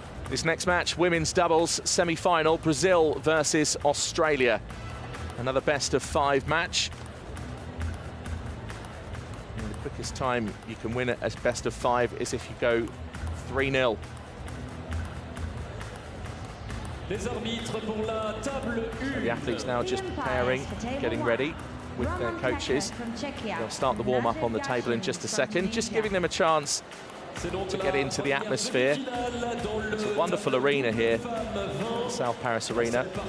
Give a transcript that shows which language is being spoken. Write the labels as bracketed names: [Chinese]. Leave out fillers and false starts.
[English] This next match, women's doubles semi-final, Brazil versus Australia. Another best of 5 match. And the quickest time you can win it as best of 5 is if you go 3-0. [French] Les arbitres pour la table 1. [English] The athletes now just preparing, getting ready with their coaches. They'll start the warm-up on the table in just a second, just giving them a chance to get into the atmosphere. It's a wonderful arena here, the South Paris Arena.